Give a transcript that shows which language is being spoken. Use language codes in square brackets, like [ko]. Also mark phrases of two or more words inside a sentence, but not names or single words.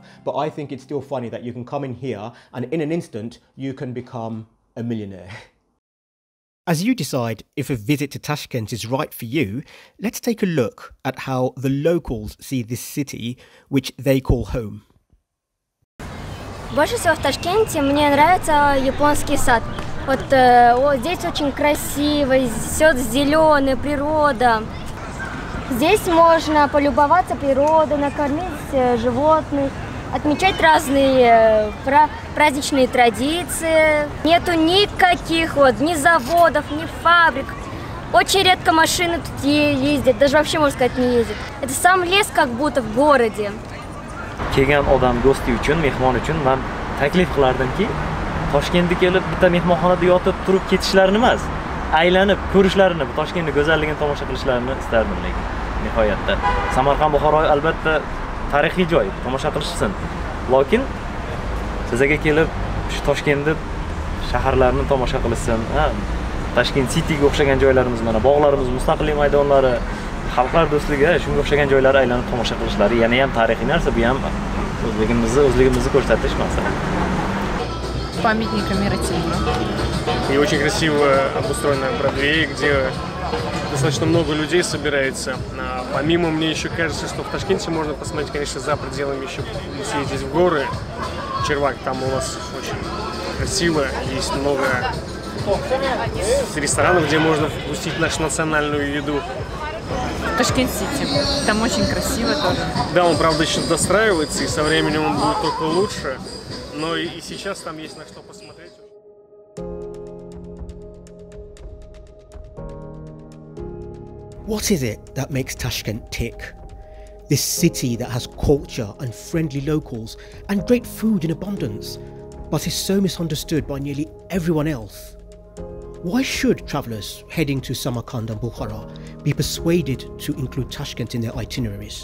[en] But I think it's still funny that you can come in here and in an instant you can become a millionaire. As you decide if a visit to Tashkent is right for you, let's take a look at how the locals see this city, which they call home. [ru] Больше всего в Ташкенте мне нравится японский сад. Вот здесь очень красиво, все зеленое, природа. Здесь можно полюбоваться природой, накормить животных, отмечать разные праздничные традиции. Нету никаких ни заводов, ни фабрик. Очень редко машины тут ездят, даже вообще, можно сказать, не ездят. Это сам лес как будто в городе. [uz] Kelgan odam do'sti uchun, mehmon uchun men taklif qilardimki, Toshkentga kelib bitta mehmonxonada yotib turib ketishlarini emas, aylanib ko'rishlarini, Toshkentning go'zalligini tomosha qilishlarini istardim lekin nihoyatda. Samarqand, Bukhara albatta tarixiy joy, tomosha qilishsin. Lekin sizga kelib shu Toshkentni shaharlarni tomosha qilishsin. Tashkent Cityga o'xshagan joylarimiz mana, bog'larimiz, mustaqillik maydonlari, xalqlar do'stligi, shunga o'xshagan joylar aylanib tomosha qilishlari yana ham tarixiy narsa, bu ham o'zligimizni ko'rsatish masalan. [ru] Памятник Мира Тимура. И очень красиво обустроена Бродвей, где достаточно много людей собирается. Помимо, мне еще кажется, что в Ташкенте можно посмотреть, конечно, за пределами еще съездить в горы. Червак, там у нас очень красиво, есть много ресторанов, где можно вкусить нашу национальную еду. Ташкент-Сити. Там очень красиво тоже. Да, он, правда, еще достраивается, и со временем он будет только лучше. Но и сейчас там есть на что посмотреть. [en] What is it that makes Tashkent tick? This city that has culture and friendly locals and great food in abundance, but is so misunderstood by nearly everyone else. Why should travellers heading to Samarkand and Bukhara be persuaded to include Tashkent in their itineraries?